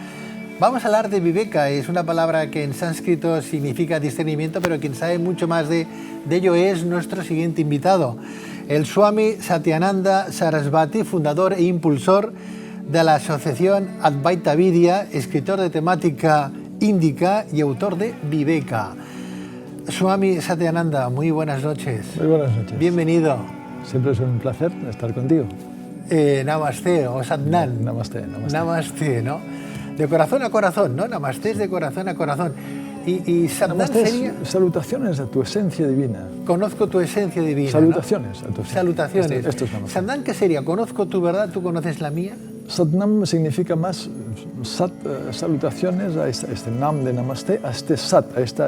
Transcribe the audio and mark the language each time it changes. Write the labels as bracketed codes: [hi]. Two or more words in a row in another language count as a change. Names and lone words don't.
[es] Vamos a hablar de viveka, es una palabra que en sánscrito significa discernimiento, pero quien sabe mucho más de ello es nuestro siguiente invitado, el Swami Satyananda Sarasvati, fundador e impulsor de la asociación Advaita Vidya, escritor de temática índica y autor de Viveka. Swami Satyananda, muy buenas noches. Muy buenas noches. Bienvenido. Siempre es un placer estar contigo. Namaste o Satnam. Namaste, namaste. Namaste, ¿no? De corazón a corazón, ¿no? Namaste es de corazón a corazón. Y Satnam Namaste sería... salutaciones a tu esencia divina. Conozco tu esencia divina. Salutaciones, ¿no? a tu esencia. Salutaciones. Esto es Namaste. Satnam, ¿qué sería? Conozco tu verdad, tú conoces la mía. Satnam significa más salutaciones a este nam de Namaste, a este sat, a esa